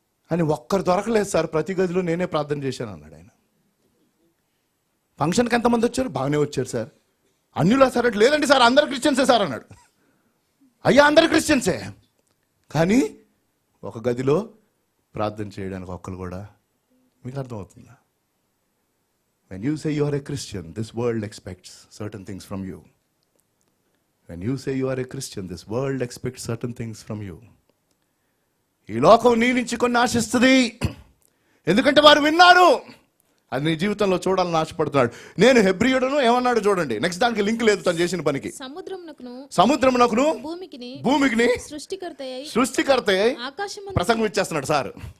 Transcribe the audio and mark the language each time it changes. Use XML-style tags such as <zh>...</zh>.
<te>అని ఒక్కరు దొరకలేదు సార్, ప్రతి గదిలో నేనే ప్రార్థన చేశాను అన్నాడు ఆయన. ఫంక్షన్కి ఎంతమంది వచ్చారు? బాగానే వచ్చారు సార్. అన్యులా సార్ అంటే, లేదండి సార్ అందరు క్రిస్టియన్సే సార్ అన్నాడు. అయ్యా అందరు క్రిస్టియన్సే, కానీ ఒక గదిలో ప్రార్థన చేయడానికి ఒక్కరు కూడా. మీకు అర్థమవుతుందా?</te> <en>When you say you are a Christian, this world expects certain things from you. When you say you are a Christian, this world expects certain things from you.</en> <te>ఈ లోకం నీ నుంచి కొన్ని ఆశిస్తుంది, ఎందుకంటే వారు విన్నారు. అది నీ జీవితంలో చూడాలని ఆశపడుతున్నాడు. నేను హెబ్రీయుడను ఏమన్నాడు చూడండి, నెక్స్ట్ దానికి లింక్ లేదు తను చేసిన పనికి. సముద్రమునకును భూమికిని సృష్టికర్త ప్రసంగం ఇచ్చేస్తున్నాడు సార్.</te>